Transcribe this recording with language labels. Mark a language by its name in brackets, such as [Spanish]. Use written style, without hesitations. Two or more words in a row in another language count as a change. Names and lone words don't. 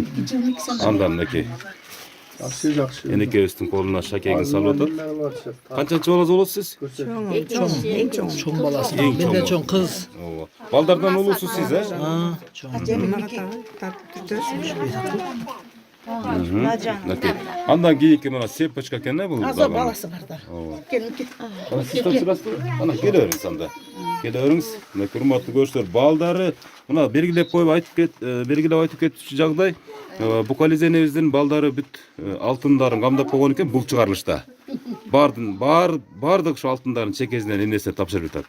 [Kyrgyz] Андан мынакей энекебиздин колуна шакегин салып атат. Канчанчы баласы болосуз сиз? Чоң баласы. Эң чоң. Менден чоң кыз. Ооба. Балдардан улуусуз сиз, э? Чоң. Мынакей. Андан кийинки мына цепочка экен, бул. Азыр баласы бар да. Сиз тапшырасызбы? Ана келе бериңиз анда. Келе бериңиz. Мынакей урматтуу көрүүчүлөр, балдары мына бергилеп коюп айтып кетчү жагдай. Букализе энебиздин балдары бүт алтындарын камдап койгон экен бул чыгарылышта. Бардык ошо алтындардын чекесинен энесине тапшырып атат.